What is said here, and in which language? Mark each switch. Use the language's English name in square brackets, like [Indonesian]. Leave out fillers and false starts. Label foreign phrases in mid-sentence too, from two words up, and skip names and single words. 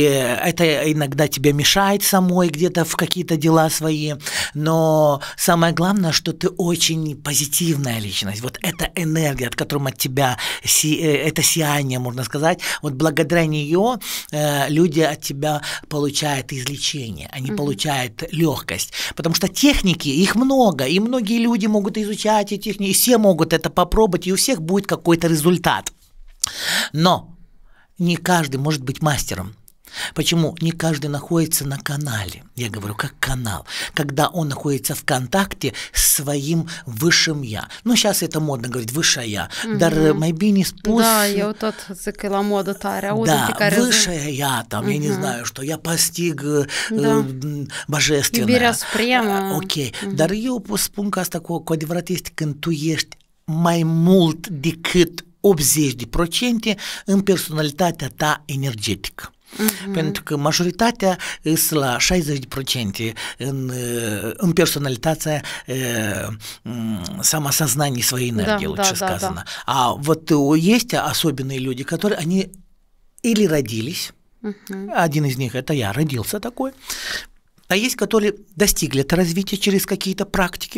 [Russian] это иногда тебе мешает самой где-то в какие-то дела свои, но самое главное, что ты очень позитивная личность, вот эта энергия, от которой от тебя, это сияние, можно сказать, вот благодаря нее люди от тебя получают излечение, они получают легкость, потому что техники, их много, и многие люди могут изучать эти техники, и все могут это попробовать, и у всех будет какой-то результат. Но не каждый может быть мастером. Почему? Не каждый находится на канале. Я говорю, как канал. Когда он находится в контакте с своим высшим «я». Ну, сейчас это модно говорить, высшее «я». [Romanian] Dar mai bine spus... Da, eu tot zic că la modă tare. [Russian] Да, высшее «я», там, я не знаю, что я постиг божественное. [Romanian] Iubirea supremă. Ok, dar eu spun că asta cu adevărat este când tu ești mai mult decât 80% în personalitatea ta energetică. Pentru că majoritatea sunt la 60% în personalitatea [Russian] самосознания своей энергии, лучше сказано. А вот есть особенные люди, которые они или родились, один из них это я, родился такой, а есть, которые достигли это развития через какие-то практики.